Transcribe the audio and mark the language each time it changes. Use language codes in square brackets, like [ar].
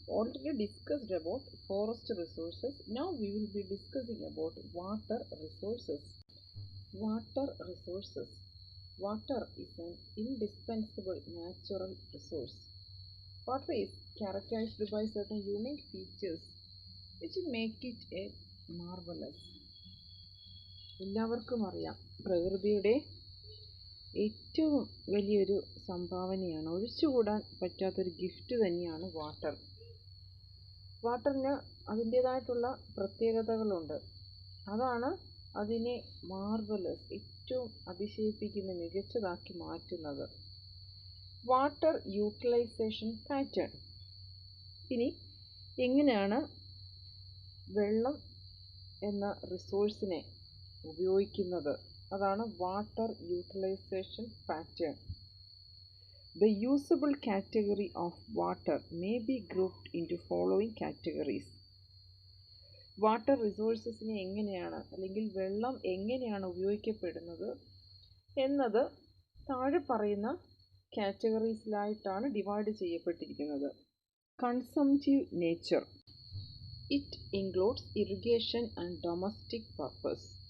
[en] Already discussed about forest resources. Now we will be discussing about water resources. Water resources. Water is an indispensable natural resource. Water is characterized by certain unique features which make it a marvelous. [ml] എല്ലാവർക്കും അറിയാം, പ്രകൃതിയുടെ ഏറ്റവും വലിയൊരു സംഭാവനയാണ്, ഒഴിച്ചുകൂടാൻ പറ്റാത്തൊരു gift തന്നെയാണ് water. വാട്ടറിന് അതിൻ്റേതായിട്ടുള്ള പ്രത്യേകതകളുണ്ട്. അതാണ് അതിനെ മാർവലസ്, ഏറ്റവും അതിശയിപ്പിക്കുന്ന, മികച്ചതാക്കി മാറ്റുന്നത്. Water utilisation pattern. ഇനി എങ്ങനെയാണ് വെള്ളം എന്ന റിസോഴ്സിനെ ഉപയോഗിക്കുന്നത്? അതാണ് water utilisation pattern. [en] The usable category of water may be grouped into following categories. [ml] Water റിസോഴ്സസിനെ എങ്ങനെയാണ്, അല്ലെങ്കിൽ വെള്ളം എങ്ങനെയാണ് ഉപയോഗിക്കപ്പെടുന്നത് എന്നത് താഴെ പറയുന്ന കാറ്റഗറീസിലായിട്ടാണ് divide ചെയ്യപ്പെട്ടിരിക്കുന്നത്. [en] Consumptive nature. It includes irrigation and domestic purpose.